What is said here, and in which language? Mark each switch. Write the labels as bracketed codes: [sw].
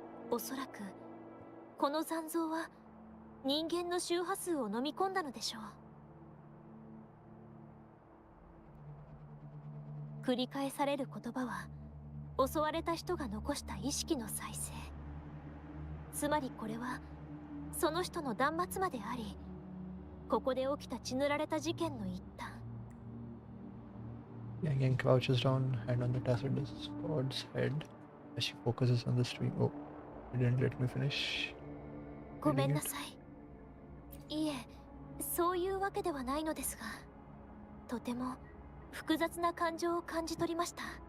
[ja] おそらくこの残像は人間の周波数を飲み込んだのでしょう。繰り返される言葉は襲われた人が残した意識の再生。つまりこれはその人の断末魔であり、ここで起きた血塗られた事件の一端。 [en] Yang crouches down, hand on the tacit discord's head as she focuses on the stream. Oh, you didn't let me finish. [ja] ごめんなさい。いえ、そういうわけではないのですが、とても複雑な感情を感じ取りました。